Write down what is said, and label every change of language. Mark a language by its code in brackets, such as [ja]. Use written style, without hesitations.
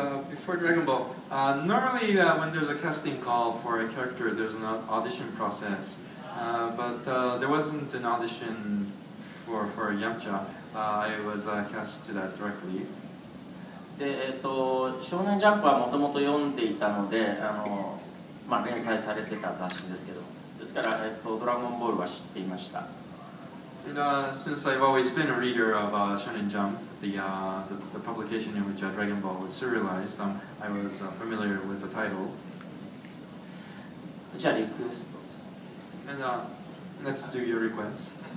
[en] Before Dragon Ball, normally when there's a casting call for a character, there's an audition process. But there wasn't an audition for Yamcha. I was cast to that directly. [ja] で、少年ジャンプはもともと読んでいたので、連載されてた雑誌ですけど、ですから、ドラゴンボールは知っていました。 [en] And since I've always been a reader of Shonen Jump, the publication in which Dragon Ball was serialized, I was familiar with the title. [ja] じゃあリクエスト。 [en] And let's do your request.